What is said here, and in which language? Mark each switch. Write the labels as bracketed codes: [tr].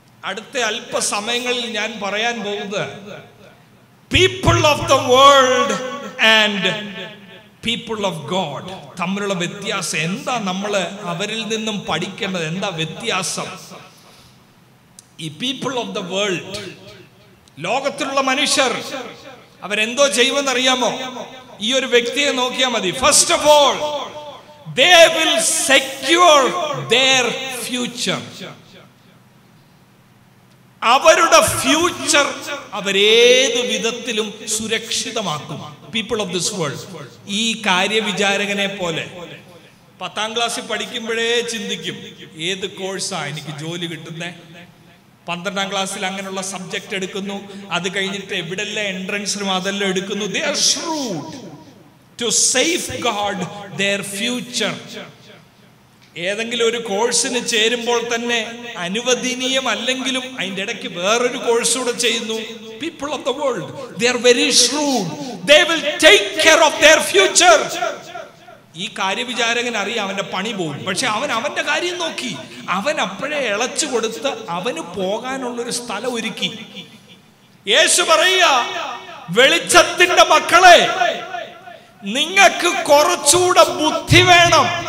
[ml] അടുത്ത അല്പസമയങ്ങളിൽ ഞാൻ പറയാൻ പോകുന്നത് [en] people of the world and people of God [ml] തമ്മിലുള്ള വ്യത്യാസം എന്താ, നമ്മൾ അവരിൽ നിന്നും പഠിക്കേണ്ടത് എന്താ വ്യത്യാസം? ഈ [en] people of the world, [ml] ലോകത്തിലുള്ള മനുഷ്യർ, അവരെന്തോ ചെയ്യുമെന്ന് അറിയാമോ? ഈ ഒരു വ്യക്തിയെ നോക്കിയാൽ മതി. [en] First of all, they will secure their future. [ml] അവരുടെ ഫ്യൂച്ചർ അവരേത് വിധത്തിലും സുരക്ഷിതമാക്കും. [en] People of this world. [ml] ഈ കാര്യവിചാരകനെ പോലെ 10ാം ക്ലാസ്സിൽ പഠിക്കുമ്പോഴേ ചിന്തിക്കും, ഏത് കോഴ്സാ എനിക്ക് ജോലി കിട്ടുന്നേ. 12ാം ക്ലാസ്സിൽ അങ്ങനെയുള്ള സബ്ജക്റ്റ് എടുക്കുന്നു, അത് കഴിഞ്ഞിട്ട് എവിടെല്ലാം എൻട്രൻസിനും അതെല്ലാം എടുക്കുന്നു. [en] They are shrewd to safeguard their future. [ml] ഏതെങ്കിലും ഒരു കോഴ്സിന് ചേരുമ്പോൾ തന്നെ അനുവദനീയമല്ലെങ്കിലും അതിൻ്റെ ഇടയ്ക്ക് വേറൊരു കോഴ്സ് കൂടെ ചെയ്യുന്നു. [en] People of the world, they are very shrewd. They will take care of their future. [ml] ഈ കാര്യവിചാരകൻ അറിയാം അവന്റെ പണി പോകും, പക്ഷെ അവൻ അവന്റെ കാര്യം നോക്കി. അവൻ അപ്പോഴേ ഇളച്ചു കൊടുത്ത് അവന് പോകാനുള്ളൊരു സ്ഥലം ഒരുക്കി. യേശു പറയുക, വെളിച്ചത്തിന്റെ മക്കളെ, നിങ്ങൾക്ക് കുറച്ചുകൂടെ ബുദ്ധി വേണം.